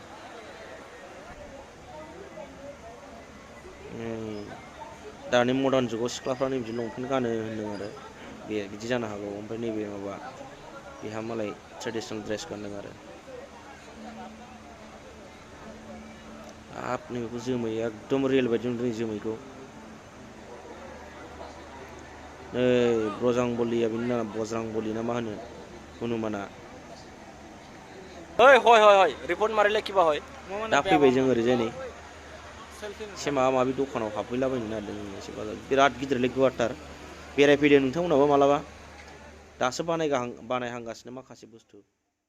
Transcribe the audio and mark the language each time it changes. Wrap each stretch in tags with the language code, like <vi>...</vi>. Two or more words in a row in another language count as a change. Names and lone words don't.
<brx>दानि मडार्न जुगाव सिख्लाफ्रानो बिदि लंपेन्ट गानो होनदों आरो बे बिदि जानो हागौ ओमफ्राय नैबे माबा बेहा मालाय</brx> <en>traditional dress</en> <brx>गानदों आरो हाब नैबेखौ जोमै एकदम रियेल बायदि नुदों जोमैखौ नै ब्रजांबलिया बेनि नामा बज्रांबलि ना मा होनो हनुमाना</brx> <as>হয় হয় হয় হয় রিপোর্ট মারিলে কিবা হয়</as> <brx>दा फैबाय जों ओरैजाय नै एसे माबा माबि दखानाव हाबफैलाबायनो नागिरदों एसे बाजार बिराद गिदिरलै गुवारथार बेरायफैदो नोंथांमोनाबो मालाबा दासो बानायहांगासिनो माखासे बुस्थु</brx>